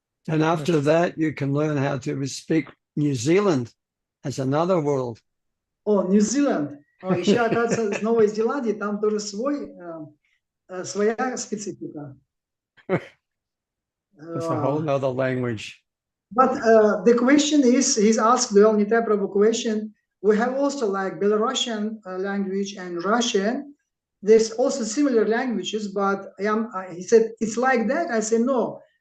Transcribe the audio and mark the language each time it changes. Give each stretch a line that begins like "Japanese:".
English: And after that, you can learn how to speak New Zealand as another world.
Russian: О, Нью-Зеланд. Еще, оказывается, с Новой Зеландии там тоже своя специфика.
English: It's a whole other language. But the question is, he's asked the Nitya Prabhu question. We have also like Belarusian language and Russian. There's also similar languages, but he said it's like that. I said no.